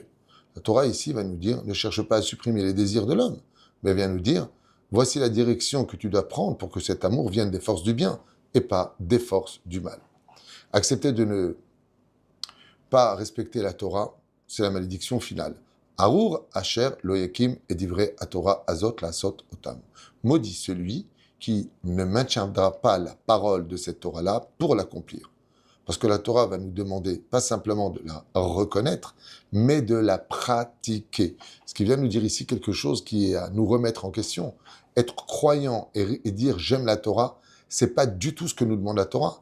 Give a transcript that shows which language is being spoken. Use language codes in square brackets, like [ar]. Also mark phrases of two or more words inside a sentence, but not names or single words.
[fr] La Torah ici va nous dire, ne cherche pas à supprimer les désirs de l'homme, mais vient nous dire, voici la direction que tu dois prendre pour que cet amour vienne des forces du bien et pas des forces du mal. Accepter de ne pas respecter la Torah, c'est la malédiction finale. [he] ארור אשר לא יקים את דברי התורה הזאת לעשות אותם. [fr] Maudit celui qui ne maintiendra pas la parole de cette Torah-là pour l'accomplir. Parce que la Torah va nous demander pas simplement de la reconnaître, mais de la pratiquer. Ce qui vient nous dire ici quelque chose qui est à nous remettre en question. Être croyant et dire j'aime la Torah, c'est pas du tout ce que nous demande la Torah.